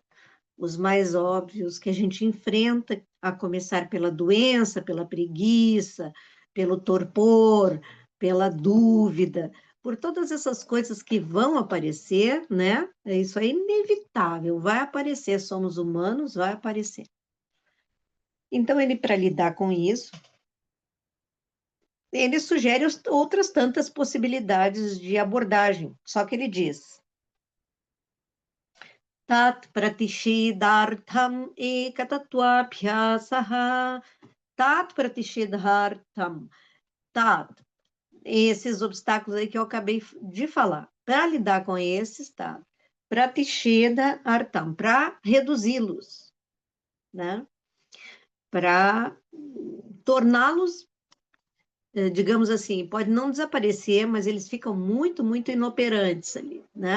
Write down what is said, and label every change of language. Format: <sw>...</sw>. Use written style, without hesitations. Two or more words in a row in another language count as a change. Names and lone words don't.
<pt>Os mais óbvios que a gente enfrenta, a começar pela doença, pela preguiça, pelo torpor, pela dúvida, por todas essas coisas que vão aparecer, né? Isso é inevitável, vai aparecer, somos humanos, vai aparecer. Então, ele, para lidar com isso, ele sugere outras tantas possibilidades de abordagem, só que ele diz:</pt> <sa>tat pratishedartham ekatatvabhyasaha, tat pratishedartham, tat,</sa> <pt>esses obstáculos aí que eu acabei de falar. Para lidar com esses, tá? Pratishedartham, para reduzi-los, né? Para torná-los, digamos assim, pode não desaparecer, mas eles ficam muito, muito inoperantes ali, né?</pt>